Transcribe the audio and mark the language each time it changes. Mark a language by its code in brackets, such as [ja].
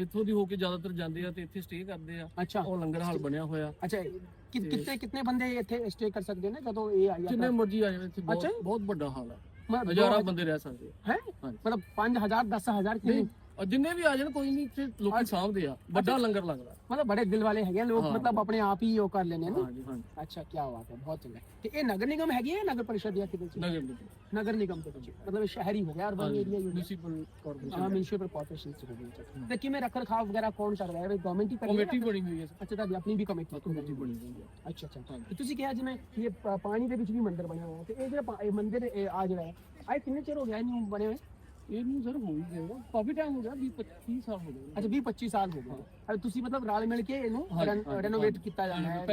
[pa] ਇੱਥੋਂ ਦੀ ਹੋ ਕੇ ਜ਼ਿਆਦਾਤਰ ਜਾਂਦੇ ਆ ਤੇ ਇੱਥੇ ਸਟੇ ਕਰਦੇ ਆ। ਅੱਛਾ, ਉਹ ਲੰਗਰ ਹਾਲ ਬਣਿਆ ਹੋਇਆ। ਅੱਛਾ, ਕਿੰਨੇ ਬੰਦੇ ਇੱਥੇ ਸਟੇ ਕਰ ਸਕਦੇ ਨੇ ਜਦੋਂ ਇਹ ਆਇਆ? ਜਿੰਨੇ ਮਰਜ਼ੀ ਆ ਜਾਣ, ਇੱਥੇ ਬਹੁਤ ਵੱਡਾ ਹਾਲ ਆ, [hi] मतलब हजारों बंदे रह सकते हैं। मतलब 5000 10,000 की? [pa] ਔਰ ਜਿੰਨੇ ਵੀ ਆ ਜਾਣ ਕੋਈ ਨਹੀਂ, ਇੱਥੇ ਲੋਕੀ ਸਾਂਭਦੇ ਆ, ਵੱਡਾ ਲੰਗਰ ਲੱਗਦਾ। [hi] मतलब बड़े दिल वाले है लोग, हाँ, मतलब अपने आप ही वो कर लेने ना। [pa] ਹਾਂਜੀ ਹਾਂਜੀ [hi] अच्छा, क्या बात है, बहुत चंगा। तो ये नगर निगम हैगी है, नगर परिषद या किधर से? [pa] ਨਗਰ ਨਿਗਮ [hi] नगर निगम के पीछे, मतलब ये शहरी हो गया, अर्बन एरिया ही हो गया। [pa] ਮਿਊਨਿਸਪਲ [hi] हाँ, [pa] ਕਾਰਪੋਰੇਸ਼ਨ [hi] म्यूनसिपल कॉर्पोरेशन से हो गया। तो किमें रख रखाव वगैरह कौन कर रहा है, गवर्नमेंट ही कर रही है? [pa] ਕਮੇਟੀ ਬਣੀ ਹੋਈ ਹੈ। [hi] अच्छा, तो अपनी भी कमेटी [pa] ਕਮੇਟੀ ਬਣੀ ਹੋਈ ਹੈ। [hi] अच्छा अच्छा। [pa] तो ਤੁਸੀਂ ਕਿਹਾ ਜਿਵੇਂ ਇਹ ਪਾਣੀ ਦੇ ਵਿੱਚ ਵੀ ਮੰਦਿਰ ਬਣਿਆ ਹੋਇਆ, ਤੇ ਇਹ ਜਿਹੜਾ ਇਹ ਮੰਦਿਰ ਆ ਜਿਹੜਾ ਹੈ ਆਏ ਕਿੰਨੇ ਚਿਰ ਹੋ ਗਿਆ ਇਹਨੂੰ ਬਣੇ ਹੋਏ? ਇਹਨੂੰ ਸਰ ਹੋ ਹੀ ਜਾਏਗਾ, ਕਾਫੀ ਟਾਈਮ ਹੋ ਗਿਆ, 20-25 ਸਾਲ ਹੋ ਗਏ। ਅੱਛਾ, 20-25 ਸਾਲ ਹੋ ਗਏ। ਅਰੇ ਤੁਸੀਂ ਮਤਲਬ ਰਲ ਮਿਲ ਕੇ ਇਹਨੂੰ ਰੈਨੋਵੇਟ ਕੀਤਾ ਜਾਣਾ ਹੈ?